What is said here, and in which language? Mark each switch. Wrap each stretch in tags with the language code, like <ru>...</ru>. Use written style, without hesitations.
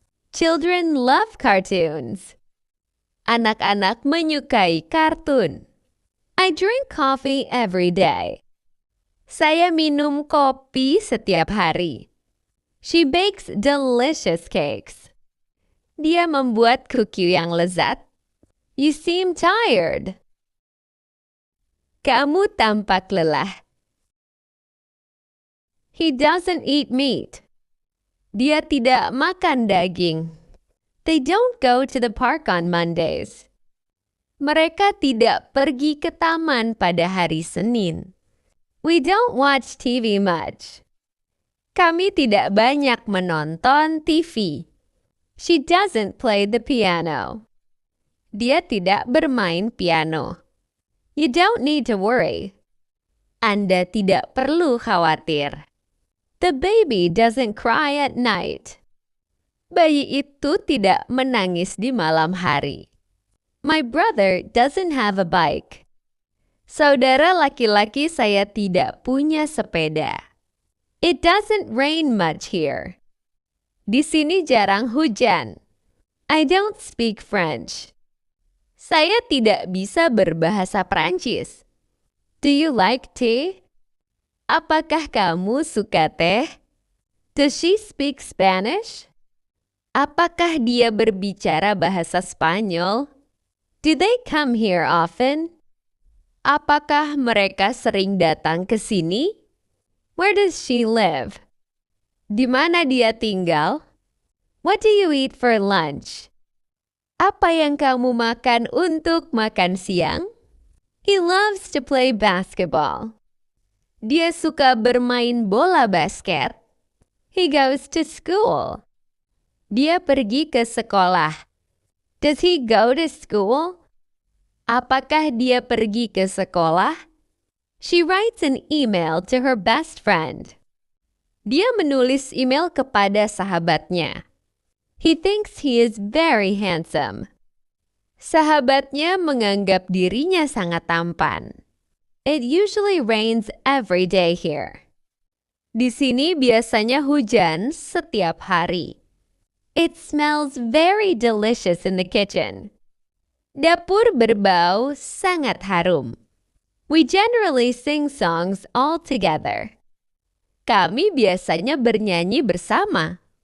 <en>Children love cartoons.</en> <id>Anak-anak menyukai kartun.</id> <en>I drink coffee every day.</en> <id>Saya minum kopi setiap hari.</id> <en>She bakes delicious cakes.</en> <id>Dia membuat kuki yang lezat.</id> <en>You seem tired.</en> <id>Kamu tampak lelah.</id> <en>He doesn't eat meat.</en> <id>Dia tidak makan daging.</id> <en>They don't go to the park on Mondays.</en> <id>Mereka tidak pergi ke taman pada hari Senin.</id> <en>We don't watch TV much.</en> <id>Kami tidak banyak menonton TV.</id> <en>She doesn't play the piano.</en> <id>Dia tidak bermain piano.</id> <en>You don't need to worry.</en> <id>Anda tidak perlu khawatir.</id> <en>The baby doesn't cry at night.</en> <id>Bayi itu tidak menangis di malam hari.</id> <en>My brother doesn't have a bike.</en> <id>Saudara laki-laki saya tidak punya sepeda.</id> <en>It doesn't rain much here.</en> <id>Di sini jarang hujan.</id> <en>I don't speak French.</en> <id>Saya tidak bisa berbahasa Prancis.</id> <en>Do you like tea?</en> <id>Apakah kamu suka teh?</id> <en>Does she speak Spanish?</en> <id>Apakah dia berbicara bahasa Spanyol?</id> <en>Do they come here often?</en> <id>Apakah mereka sering datang ke sini?</id> <en>Where does she live?</en> <id>Di mana dia tinggal?</id> <en>What do you eat for lunch?</en> <id>Apa yang kamu makan untuk makan siang?</id> <en>He loves to play basketball.</en> <id>Dia suka bermain bola basket.</id> <en>He goes to school.</en> <id>Dia pergi ke sekolah.</id> <en>Does he go to school?</en> <id>Apakah dia pergi ke sekolah?</id> <en>She writes an email to her best friend.</en> <id>Dia menulis email kepada sahabatnya.</id> <en>He thinks he is very handsome.</en> <id>Sahabatnya menganggap dirinya sangat tampan.</id> <en>It usually rains every day here.</en> <id>Di sini biasanya hujan setiap hari.</id> <en>It smells very delicious in the kitchen.</en> <id>Dapur berbau sangat harum.</id> <en>We generally sing songs all together.</en> <id>Kami biasanya bernyanyi bersama.</id>